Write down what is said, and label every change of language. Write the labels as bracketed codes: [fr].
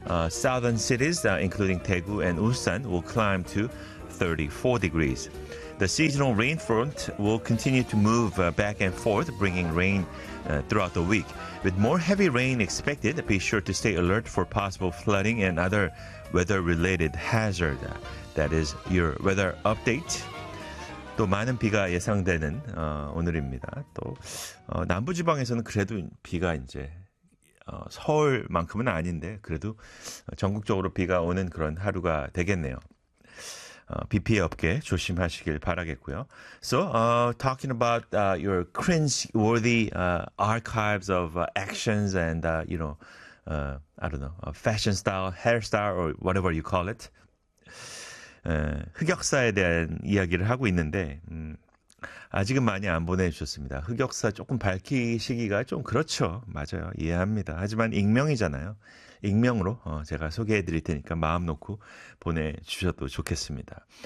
[en] Southern cities, including Daegu and Ulsan, will climb to 34 degrees. The seasonal rain front will continue to move back and forth, bringing rain throughout the week. With more heavy rain expected, be sure to stay alert for possible flooding and other weather-related hazard. That is your weather update. [ko] 또 많은 비가 예상되는 오늘입니다. 또 남부지방에서는 그래도 비가 이제 서울만큼은 아닌데 그래도 전국적으로 비가 오는 그런 하루가 되겠네요. 비 피해 없게 조심하시길 바라겠고요. [en] So, talking about your cringe-worthy archives of actions and, you know, I don't know, fashion style, hairstyle, or whatever you call it. [ko] 흑역사에 대한 이야기를 하고 있는데 아직은 많이 안 보내주셨습니다. 흑역사 조금 밝히시기가 좀 그렇죠. 맞아요. 이해합니다. 하지만 익명이잖아요. 익명으로 제가 소개해드릴 테니까 마음 놓고 보내주셔도 좋겠습니다.